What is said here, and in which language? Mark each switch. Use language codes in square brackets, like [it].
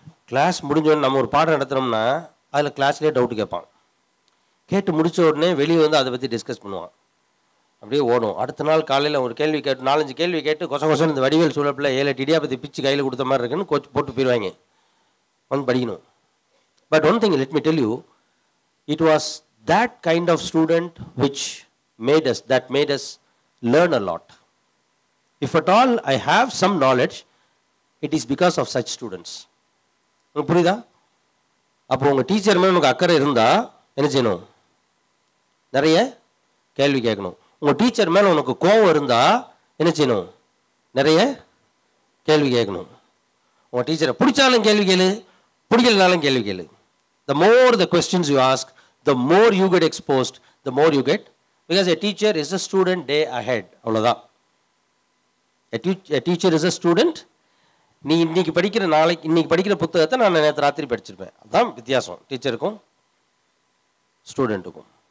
[ta] Class முடிஞ்சோடனே நம்ம ஒரு பாடம் நடத்துகிறோம்னா அதில் கிளாஸ்லேயே டவுட்டு கேட்பான். கேட்டு முடித்த உடனே வெளியே வந்து அதை பற்றி டிஸ்கஸ் பண்ணுவான். அப்படியே ஓடும். அடுத்த நாள் காலையில் ஒரு கேள்வி கேட்டு 4-5 கேள்வி கேட்டு கொசம் இந்த வடிவேல் சூழப்பில் 7-8 இடியாப்பத்தி பிச்சு கையில் கொடுத்த மாதிரி இருக்குன்னு கோச் போட்டு போயிடுவாங்க. வந்து படிக்கணும். [en] But one thing let me tell you, it was that kind of student which made us learn a lot. If at all I have some knowledge, it is because of such students. [ta] உங்களுக்கு புரியுதா? அப்போ உங்கள் teacher மேலே உனக்கு அக்கறை இருந்தால் என்ன செய்யணும்? நிறைய கேள்வி கேட்கணும். உங்கள் டீச்சர் மேலே உனக்கு கோவம் இருந்தால் என்ன செய்யணும்? நிறைய கேள்வி கேட்கணும். உங்கள் டீச்சரை பிடிச்சாலும் கேள்வி கேளு, பிடிக்கலனாலும் கேள்வி கேளு. [en] The more the questions you ask, the more you get exposed, the more you get, because a teacher is a student day ahead. [ta] அவ்வளோதான். [en] A teacher is a student. [ta] நீ இன்னைக்கு படிக்கிற புத்தகத்தை நான் நேற்று ராத்திரி படிச்சிருப்பேன். அதுதான் வித்தியாசம் டீச்சருக்கும் ஸ்டூடெண்ட்டுக்கும்.